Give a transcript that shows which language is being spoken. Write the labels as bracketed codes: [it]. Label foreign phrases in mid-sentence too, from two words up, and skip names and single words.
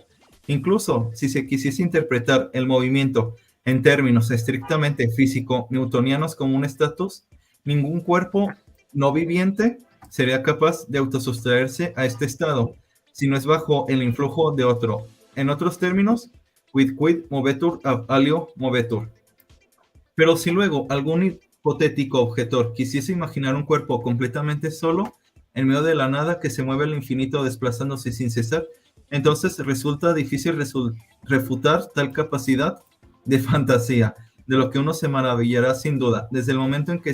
[es] Incluso si se quisiese interpretar el movimiento en términos estrictamente físico-newtonianos como un estatus, ningún cuerpo no viviente sería capaz de autosustraerse a este estado, si no es bajo el influjo de otro. En otros términos, [la] quid movetur ab alio movetur. [es] Pero si luego algún hipotético objetor quisiese imaginar un cuerpo completamente solo, en medio de la nada que se mueve al infinito desplazándose sin cesar, entonces resulta difícil refutar tal capacidad de fantasía, de lo que uno se maravillará sin duda, desde el momento en que